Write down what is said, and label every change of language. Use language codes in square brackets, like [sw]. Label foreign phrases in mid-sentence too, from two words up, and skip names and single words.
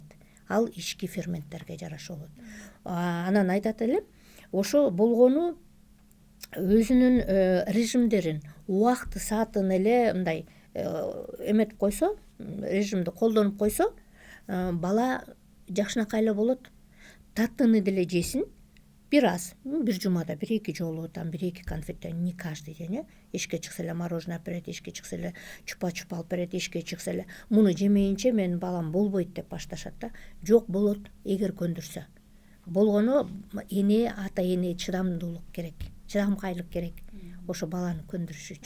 [ky] Ал ички ферменттерге жараша болот. Анан айтат элем, ошо болгону өзүнүн режимдерин, убакты саатын эле мындай эметип койсо, режимди колдонуп койсо, бала жакшынакай эле болот. Таттыны деле жесин, бир аз, бир жумада 1-2 жолу, там 1-2 конфеттен, [ru] не каждый день. [ky] Эшикке чыкса эле мороженое алып берет, эшикке чыкса эле чупа-чуп алып берет, эшикке чыкса эле муну жемейинче менин балам болбойт деп башташат да. Жок, болот, эгер көндүрсө. Болгону ата эне чыдамдуулук керек, чыдамкайлык керек. Ошо баланы көндүрүш үчүн.